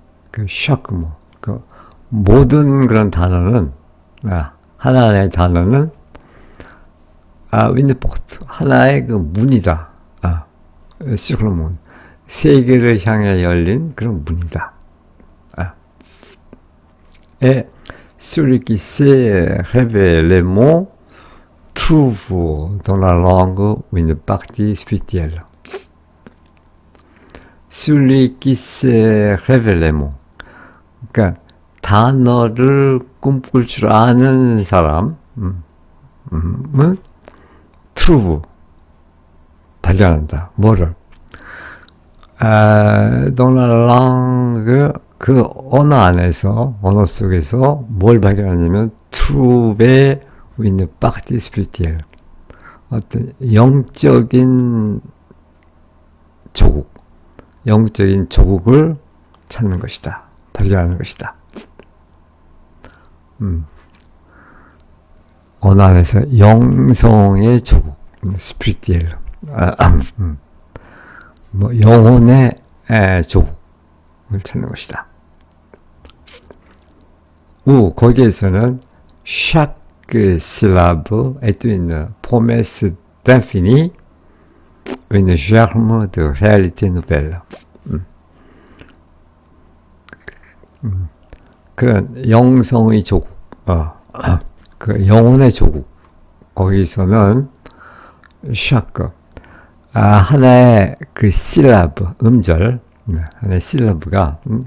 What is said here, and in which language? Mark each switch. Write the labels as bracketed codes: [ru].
[ko] 그 [fr] chaque mot, [ko] 그 모든 그런 단어는 하나의 단어는 [fr] une porte, [ko] 하나의 그 문이다. [fr] sur le monde, [ko] 세계를 향해 열린 그런 문이다. [fr] Et celui qui sait rêver les mots trouve dans la langue une partie spirituelle. celui qui sait rêver les mots. [ko] 그러니까 단어를 꿈꿀 줄 아는 사람은 trouve, 발견한다. 뭐를? [fr] dans la langue [ko] 그 언어 속에서 뭘 발견하냐면 [fr] trouver une partie spirituelle, [ko] 어떤 영적인 조국을 찾는 것이다. 발견하는 것이다. 언어 안에서 영성의 조국, 스피리티엘, 영혼의 조국을 찾는 것이다. 거기에서는 [fr] chaque syllabe est une promesse d'infini, une germe de réalité nouvelle. [ko] 그런 영성의 조국, 그 영혼의 조국, 거기서는 chaque, 하나의 그 syllable, 음절, 하나의 syllabe가